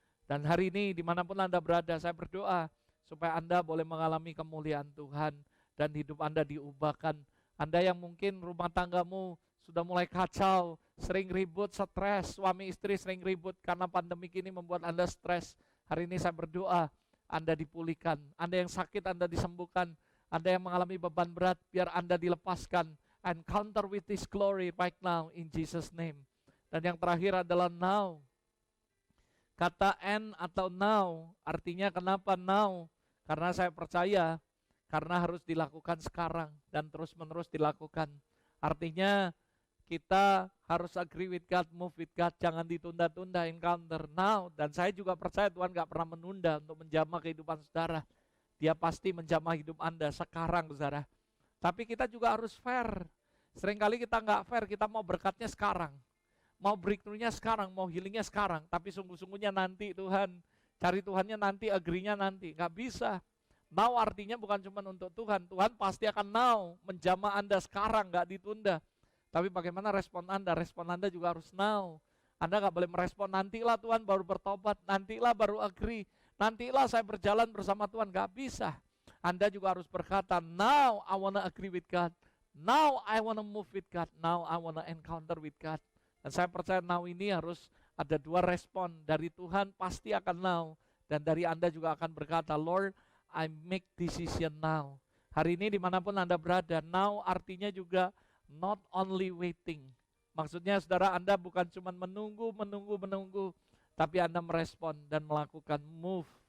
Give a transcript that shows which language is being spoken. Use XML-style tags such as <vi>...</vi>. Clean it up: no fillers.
<id>Dan hari ini dimanapun Anda berada, saya berdoa supaya Anda boleh mengalami kemuliaan Tuhan dan hidup Anda diubahkan. Anda yang mungkin rumah tanggamu sudah mulai kacau, sering ribut, stres, suami istri sering ribut karena pandemik ini membuat Anda stres. Hari ini saya berdoa, Anda dipulihkan. Anda yang sakit, Anda disembuhkan. Anda yang mengalami beban berat, biar Anda dilepaskan.</id> <en>Encounter with His glory right now in Jesus' name.</en> <id>Dan yang terakhir adalah now. Kata N atau now, artinya kenapa now? Karena saya percaya karena harus dilakukan sekarang dan terus-menerus dilakukan.</id> <en>Artinya kita harus agree with God, move with God,</en> <id>jangan ditunda-tunda,</id> <en>encounter now.</en> <id>Dan saya juga percaya Tuhan gak pernah menunda untuk menjamah kehidupan saudara. Dia pasti menjamah hidup Anda sekarang, saudara. Tapi kita juga harus fair. Seringkali kita nggak fair, kita mau berkatnya sekarang. Mau breakthrough-nya sekarang, mau healing-nya sekarang. Tapi sungguh-sungguhnya nanti Tuhan, cari Tuhannya nanti, agree-nya nanti. Nggak bisa. Now artinya bukan cuma untuk Tuhan. Tuhan pasti akan now, menjamah Anda sekarang, nggak ditunda. Tapi bagaimana respon Anda? Respon Anda juga harus now. Anda nggak boleh merespon, nantilah Tuhan baru bertobat, nantilah baru agree, nantilah saya berjalan bersama Tuhan. Nggak bisa. Anda juga harus berkata,</id> <en>now I wanna agree with God. Now I wanna move with God. Now I wanna encounter with God.</en> <id>Dan saya percaya now ini harus ada dua respon. Dari Tuhan pasti akan now. Dan dari Anda juga akan berkata,</id> <en>Lord, I make decision now.</en> <id>Hari ini dimanapun Anda berada, now artinya juga</id> <en>not only waiting.</en> <id>Maksudnya saudara, Anda bukan cuma menunggu, tapi Anda merespon dan melakukan move.</id>